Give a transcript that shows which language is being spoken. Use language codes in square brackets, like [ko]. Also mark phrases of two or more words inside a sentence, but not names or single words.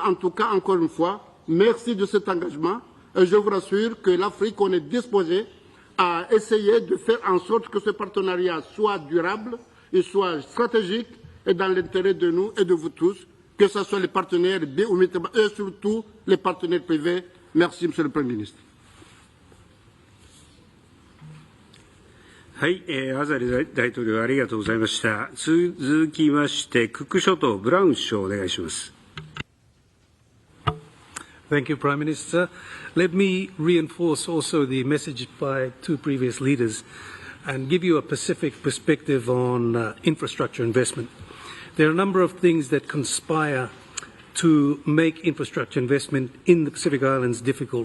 [fr] En tout cas, encore une fois, merci de cet engagement. Et je vous rassure que l'Afrique, on est disposé à essayer de faire en sorte que ce partenariat soit durable et soit stratégique et dans l'intérêt de nous et de vous tous. que ce soit les partenaires biomilitaires et surtout les partenaires privés. Merci, Monsieur le Premier ministre. [ja] はい、アザリ大統領ありがとうございました。続きまして、クック諸島ブラウン首相お願いします。 [en] Thank you, Prime Minister. Let me reinforce also the message by two previous leaders and give you a Pacific perspective on infrastructure investment. There are a number of things that conspire to make infrastructure investment in the Pacific Islands difficult.